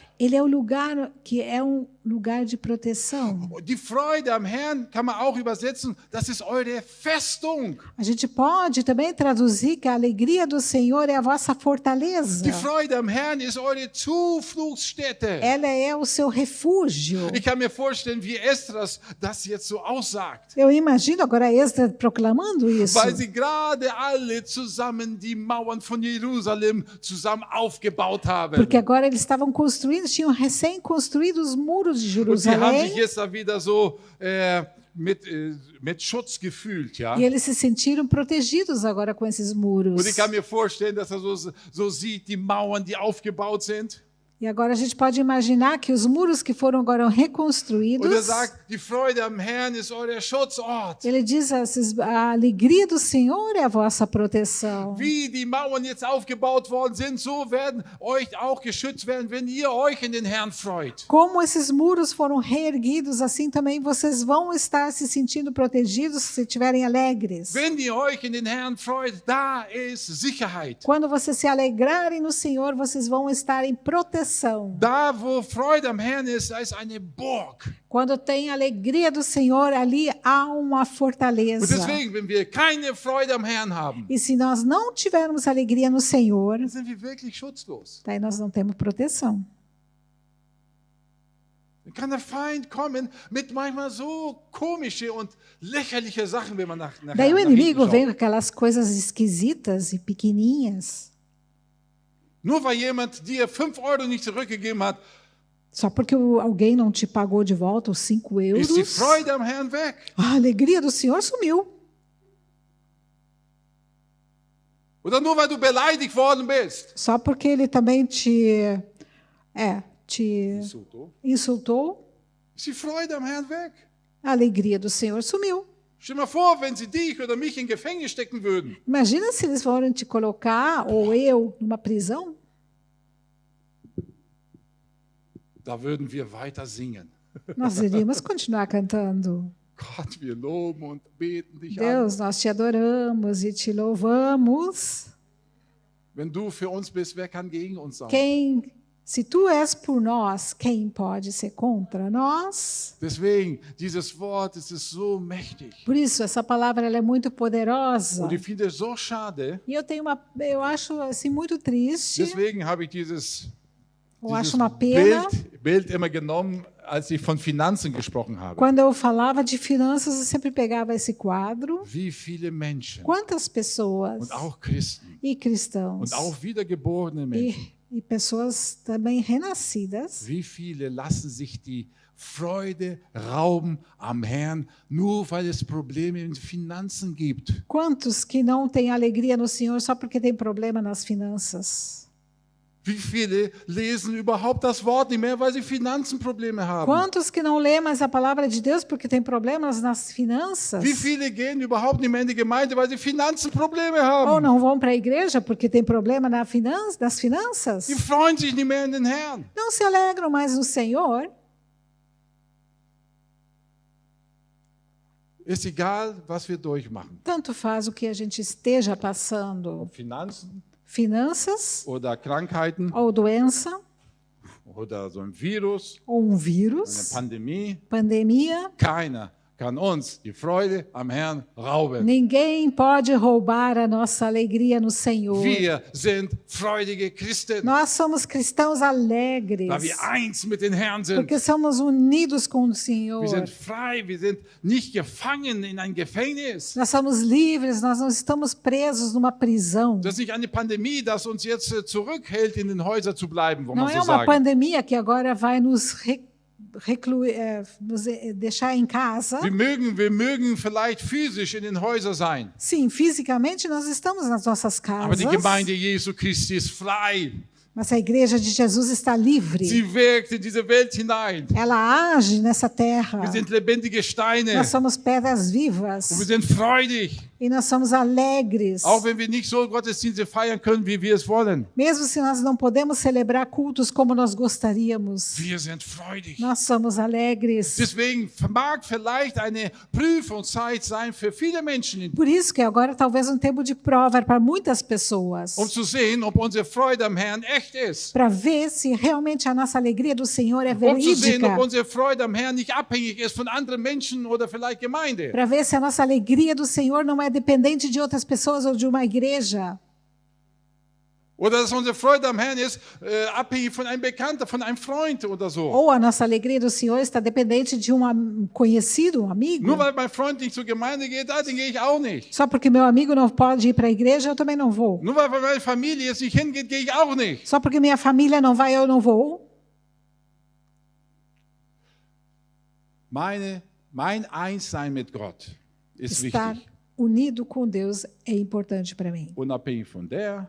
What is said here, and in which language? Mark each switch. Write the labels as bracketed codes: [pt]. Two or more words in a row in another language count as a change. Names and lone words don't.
[pt] Ele é o lugar que é um lugar de proteção. [de] Die Freude am Herrn kann man auch übersetzen, das ist eure Festung. [pt] A gente pode também traduzir que a alegria do Senhor é a vossa fortaleza. [de] Die Freude am Herrn ist eure Zufluchtsstätte. [pt] Ela é o seu refúgio. [de] Ich kann mir vorstellen, wie Esdras das jetzt so aussagt. [pt] Eu imagino agora Esdras proclamando isso. [de] Weil sie gerade alle zusammen die Mauern von Jerusalem zusammen aufgebaut haben. [pt] Porque agora eles estavam construindo, tinham recém construído os muros de [de] Und sie haben sich [pt] Jerusalém. [de] jetzt da wieder so mit Schutz gefühlt, ja. [pt] E eles se sentiram protegidos agora com esses muros. [de] Und ich kann mir vorstellen, dass er so sieht, die Mauern, die aufgebaut sind. [pt] E agora a gente pode imaginar que os muros que foram agora reconstruídos, [de] Und er sagt, die Freude am Herrn ist euer Schutzort. [pt] ele diz, a alegria do Senhor é a vossa proteção. [de] Wie die Mauern jetzt aufgebaut worden sind, so werden euch auch geschützt werden, wenn ihr euch in den Herrn freut. [pt] Como esses muros foram reerguidos, assim também vocês vão estar se sentindo protegidos se estiverem alegres. [de] Wenn ihr euch in den Herrn freut, da ist Sicherheit. [pt] Quando vocês se alegrarem no Senhor, vocês vão estar em proteção. [de] Da, wo Freude am Herrn ist, da ist eine Burg. [pt] Quando tem alegria do Senhor, ali há uma [de] Und [pt] fortaleza. [de] deswegen, wenn wir keine Freude am Herrn haben, [pt] E se nós não tivermos alegria no Senhor, [de] dann sind wir wirklich schutzlos. [pt] daí nós não temos proteção. [de] Dann kann der Feind kommen mit manchmal so komische und lächerliche Sachen, wenn man nach [pt] Daí o [de] hinten [pt] inimigo vem com [de] schaut. [pt] aquelas coisas esquisitas e pequenininhas. [de] Nur weil jemand dir 5 Euro nicht zurückgegeben hat, [pt] Só porque alguém não te pagou de volta os 5 [de] ist die [pt] euros, [de] Freude am Herrn weg. [pt] a alegria do Senhor sumiu. [de] Oder nur weil du beleidigt worden bist. [pt] Só porque ele também te insultou, [de] Ist die Freude am Herrn weg. [pt] a alegria do Senhor sumiu. [de] Stell dir mal vor, wenn sie dich oder mich in Gefängnis stecken würden. [pt] Imagina se eles forem te colocar, ou eu, numa prisão. [de] Da würden wir weiter singen. [pt] Nós iríamos continuar cantando. [de] Gott, wir loben und beten dich an. [pt] Deus, nós te adoramos e te louvamos. [de] Wenn du für uns bist, wer kann gegen uns sein? [pt] Se tu és por nós, quem pode ser contra nós? [de] Deswegen, dieses Wort, es ist so mächtig. [pt] Por isso, essa palavra ela é muito poderosa. [de] Und ich finde es so schade. [pt] E eu acho assim muito triste. [de] Deswegen habe ich dieses [pt] Eu acho uma pena. [de] Bild immer genommen, als ich von Finanzen gesprochen habe. [pt] Quando eu falava de finanças, eu sempre pegava esse quadro. [de] Wie viele Menschen [pt] Quantas pessoas [de] und auch Christen [pt] e cristãos [de] und auch wiedergeborene Menschen, [pt] e pessoas também renascidas, [de] wie viele lassen sich die Freude rauben am Herrn, nur weil es Probleme in Finanzen gibt. [pt] quantos que não têm alegria no Senhor só porque tem problema nas finanças? [de] Wie viele lesen überhaupt das Wort nicht mehr, weil sie Finanzenprobleme haben? [pt] Quantos que não lê mais a palavra de Deus porque tem problemas nas finanças? [de] Wie viele gehen überhaupt nicht mehr in die Gemeinde, weil sie Finanzenprobleme [pt] Ou [de] haben? [pt] não vão para a igreja porque tem problema nas finanças? [de] Die freuen sich nicht mehr in den Herrn. [pt] Não se alegram mais no Senhor? [de] Ist egal, was wir durchmachen. [pt] Tanto faz o que a gente esteja passando. [de] Ob Finanzen, [pt] finanças [de] oder Krankheiten [pt] ou doença [de] oder so ein Virus, [pt] ou um [de] eine [pt] vírus, [de] Pandemie. [pt] pandemia. [de] Keiner kann uns die Freude am Herrn rauben. [pt] Ninguém pode roubar a nossa alegria no Senhor. [de] Wir sind freudige Christen, [pt] Nós somos cristãos alegres, [de] weil wir eins mit den Herrn sind. [pt] porque somos unidos com o Senhor. [de] Wir sind frei, wir sind nicht gefangen in ein Gefängnis. [pt] Nós somos livres, nós não estamos presos numa prisão. [de] Das ist nicht eine Pandemie, das uns jetzt zurückhält, in den Häusern zu bleiben, wo [pt] Não [de] man [pt] é [de] so [pt] uma [de] sagen. [pt] pandemia que agora vai nos deixar em casa. [de] Wir mögen vielleicht physisch in den Häusern sein, [pt] Sim, fisicamente nós estamos nas nossas [de] aber die [pt] casas, [de] Gemeinde Jesu Christi ist frei. [pt] mas a igreja de Jesus está livre. [de] Sie wirkt in diese Welt hinein. [pt] Ela age nessa terra. [de] Wir sind lebendige Steine [pt] Nós somos pedras [de] und wir [pt] vivas [de] sind freudig, [pt] e nós somos alegres. [de] auch wenn wir nicht so Gottesdienste feiern können, wie wir es wollen. [pt] Mesmo se nós não podemos celebrar cultos como nós gostaríamos, [de] Wir sind freudig. [pt] nós somos alegres. [de] Deswegen mag vielleicht eine Prüfungszeit sein für viele Menschen, [pt] Por isso que agora talvez um tempo de prova para muitas pessoas, [de] zu sehen, ob unsere Freude am Herrn echt ist. [pt] para ver se realmente a nossa alegria do Senhor é [de] Zu sehen, ob [pt] verídica, [de] unsere Freude am Herrn nicht abhängig ist von anderen Menschen oder vielleicht Gemeinde. [pt] para ver se a nossa alegria do Senhor não é dependente de outras pessoas ou de uma igreja, [de] Oder dass unsere Freude am Herrn ist abhängig von einem Bekannten, von einem Freund oder so. [pt] ou a nossa alegria do Senhor está dependente de um conhecido, um amigo. [de] Nur weil mein Freund nicht zur Gemeinde geht, dann gehe ich auch nicht. [pt] Só porque meu amigo não pode ir para a igreja, eu também não vou. [de] Nur weil meine Familie jetzt nicht hingeht, gehe ich auch nicht. [pt] Só porque minha família não vai, eu não vou. [de] Mein Einssein mit Gott ist [pt] Estar [de] wichtig. [pt] unido com Deus é importante para mim. [de] Unabhängig von der,